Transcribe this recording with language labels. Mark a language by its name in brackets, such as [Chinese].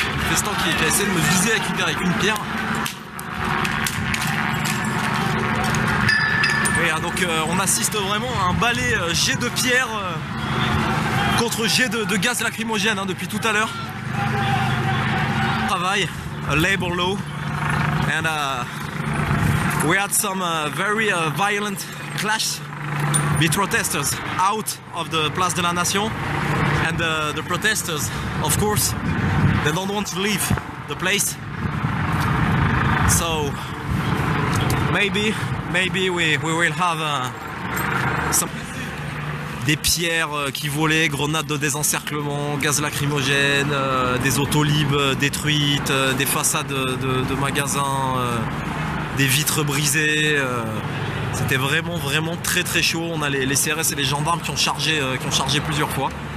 [French] Festan qui a essayé de me viser avec une pierre. Oui, hein, donc on assiste vraiment à un balai jet de pierre contre jet de gaz lacrymogène hein, depuis tout à l'heure. [English] Travail, a labor law, and we had some very violent clash with protesters out of the Place de la Nation, and the protesters, of course, they don't want to leave the place, so maybe we will have some. [French] Des pierres qui volaient, grenades de désencerclement, gaz lacrymogène, des autolibes détruites, des façades de magasins, des vitres brisées. C'était vraiment très chaud. On a les CRS et les gendarmes qui ont chargé plusieurs fois.